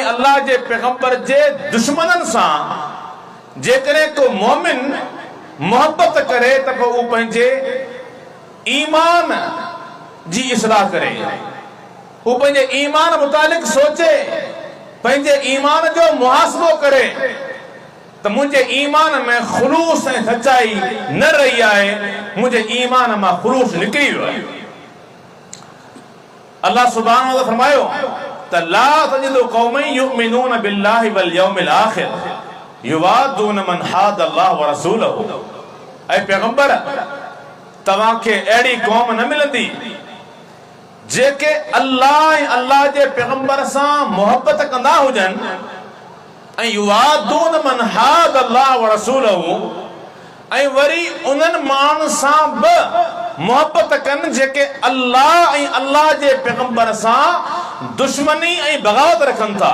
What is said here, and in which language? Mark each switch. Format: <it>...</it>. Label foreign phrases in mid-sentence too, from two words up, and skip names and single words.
<sd>अल्लाह जे पैगंबर जे दुश्मननि सां जेकॾहिं को मोमिन मोहब्बत करे त पोइ उहो पंहिंजे ईमान जी इस्लाह करे, वो पंहिंजे ईमान मुतालिक सोचे, पंहिंजे ईमान जो मुहासिबो करे त मुंहिंजे ईमान में खुलूस ऐं सच्चाई न रही आहे, मुंहिंजे ईमान मां खुलूस निकिरी वियो आहे।</sd> <ar>अल्लाह سبحانه وتعالى</ar> <sd>फरमायो त</sd> <ar>لا تجد قوما يؤمنون بالله واليوم الآخر يوادون من حاد الله ورسوله.</ar> <sd>ऐ पैगंबर, तव्हांखे अहिड़ी क़ौम न मिलंदी जेके अल्लाह ऐं अल्लाह जे पैगंबर सां मोहब्बत कंदा हुजनि ऐं</sd> <ar>يوادون من حاد الله ورسوله,</ar> <sd>ऐं वरी उन्हनि माण्हुनि सां बि मोहबत कनि जेके अल्लाह ऐं अल्लाह जे पैगंबर सां दुश्मनी ऐं बग़ावत रखनि था।</sd>